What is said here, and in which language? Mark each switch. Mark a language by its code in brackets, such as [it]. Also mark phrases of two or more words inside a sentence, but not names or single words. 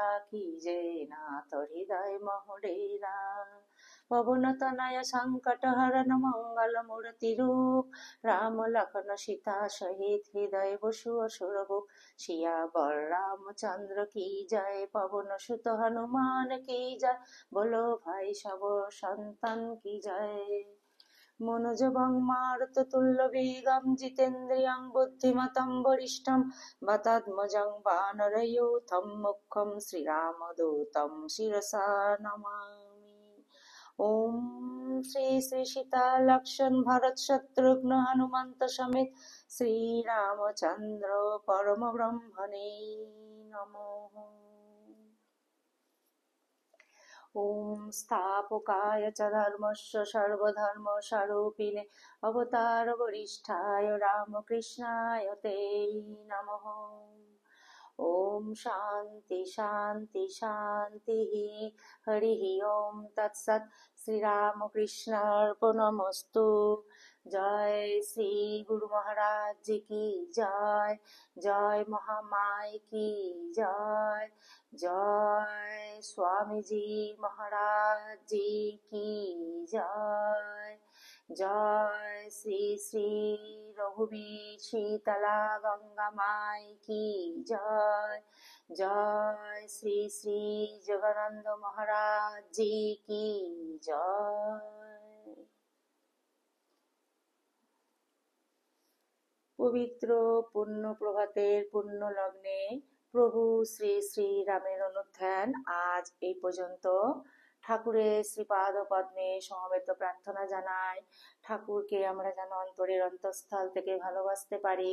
[hi] की जय नाथ हृदय महोरेरा पवन तनय संकट हरन मंगल मूर्ति रूप राम लखन सीता सहित हृदय बसु असुरभूप सियावर रामचंद्र की जय पवन सुत हनुमान की जय बोलो भाई सब संतन की जय [sa] मनोजवं मारुततुल्यवेगं जितेन्द्रियं बुद्धिमतं वरिष्ठं वातात्मजं वानरयूथं मुख्यं श्रीरामदूतं शिरसा नमामि। ओम श्री सीता लक्ष्मण भरत शत्रुघ्न हनुमंत समेत श्री रामचंद्र परम ब्रह्मणे नमः। ॐ स्थापकाय च धर्मस्य सर्वधर्मस्वरूपिणे अवतारवरिष्ठाय रामकृष्णाय ते नमः। ॐ शान्ति शान्ति शान्तिः। हरिः ॐ तत्सत्। श्रीरामकृष्णार्पणमस्तु। [hi] जय श्री गुरु महाराज जी की जय। जय महामाई की जय। जय स्वामी जी महाराज जी की जय। जय श्री श्री रघुवीर शीतला गंगा माई की जय। जय श्री श्री जगन्नाथ महाराज जी की जय। [bn] পবিত্র পূর্ণ প্রভাতের পূর্ণ লগ্নে প্রভু শ্রী শ্রী রামের অনুধ্যান আজ এই পর্যন্ত। ঠাকুরের শ্রীপাদ পদ্মে সমবেত প্রার্থনা জানাই ঠাকুরকে আমরা যেন অন্তরের অন্তঃস্থল থেকে ভালোবাসতে পারি।